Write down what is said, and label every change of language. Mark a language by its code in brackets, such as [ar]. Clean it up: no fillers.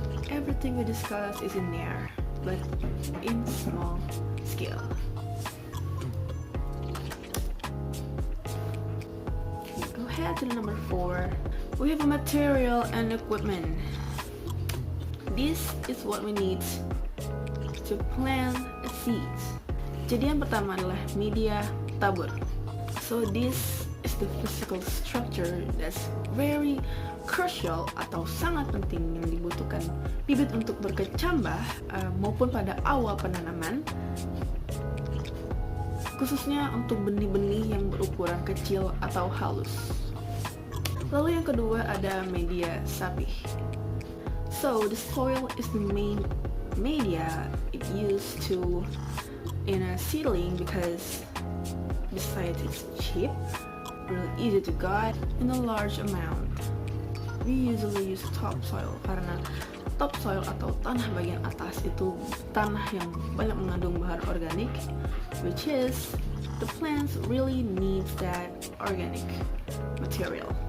[en] Everything we discussed is in there, but in small scale. Okay, go ahead to number 4. We have a material and equipment. This is what we need to plant seeds. [id] Jadi yang pertama adalah media tabur. [en] So this is the physical structure that's very crucial [id] atau sangat penting yang dibutuhkan bibit untuk berkecambah maupun pada awal penanaman, khususnya untuk benih-benih yang berukuran kecil atau halus. Lalu yang kedua ada media sapi. [en] So the soil is the main media it used to in a seedling, because besides it's cheap, really easy to gut in a large amount. We usually use topsoil [id] karena topsoil atau tanah bagian atas itu tanah yang banyak mengandung bahan organik, [en] which is the plants really needs that organic material.